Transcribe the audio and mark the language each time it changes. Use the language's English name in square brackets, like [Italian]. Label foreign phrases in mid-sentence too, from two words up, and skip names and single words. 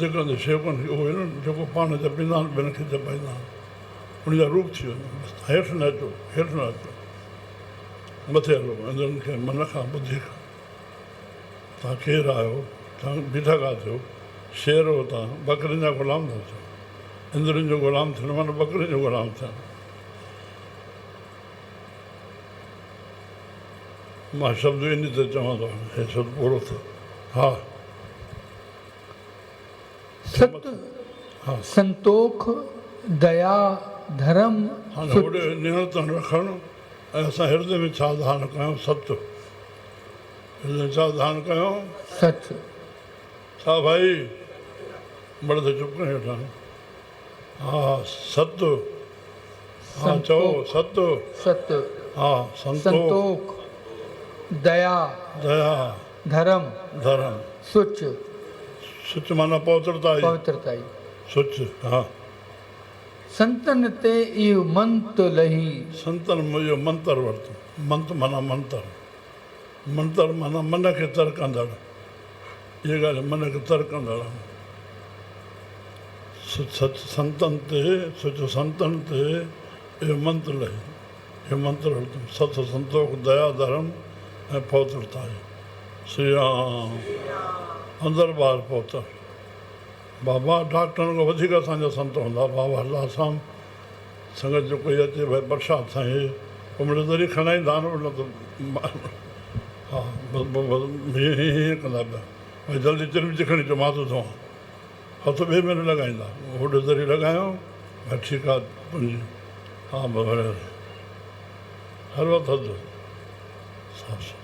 [Sindhi] कंदे शेवकनि खे उहो जेको पाण जपींदा आहिनि ॿियनि खे जपाईंदा आहिनि उनजा रूप थी वञे हेठि न अचो हेठि न अचो मथे हलो इंद्रनि खे मन खां ॿुधी खां तव्हां केरु आहियो तव्हां बीठा किथे हो शेर हो तव्हां बकरियुनि जा ग़ुलाम था थियो इंद्रनि जो ग़ुलाम थियणु माना बकरियुनि जो ग़ुलाम थियणु मां शब्द इन ते चवां थो हे शब्द पूरो थियो हा सत हा संतोख दया धर्म हाणे होॾे नियंत्रण रखणु ऐं असां हृदय में छा धारण कयूं सत्य हृदय में छा धारण कयूं सच छा भाई मर्द चुप करे वेठा हा सत्य हा चओ सत्य सत्य हा संतोख संतोख दया दया धर्म धर्म सुच सुच माना पवित्रताई पवित्रताई सुच हा संतन ते इहो मंत लही संतन इहो मंत्र वरितो मंत माना मंत्र मंत्र माना मन खे तरकंदड़ इहा ॻाल्हि मन खे तरकंदड़ सच संतनि ते सुच संतनि ते इहो मंत्र लही इहो मंत्र वरितो सत संतोख दया धर्म ऐं पवित्रताई श्री राम अंदरि ॿाहिरि पहुतर बाबा डॉक्टरनि खां वधीक असांजा संत हूंदा बाबा हरदासाम संगत जो कोई अचे भई प्रसाद साईं पोइ मिड़ई दरी खणाईंदा न न त हा हीअं कंदा पिया भई जल्दी चिरमिची खणी अचो मां थो धोआं हथु ॿिए में न लॻाईंदा होॾे दरी लॻायो भई ठीकु आहे तुंहिंजी हा भले हर वक़्तु हथु साफ़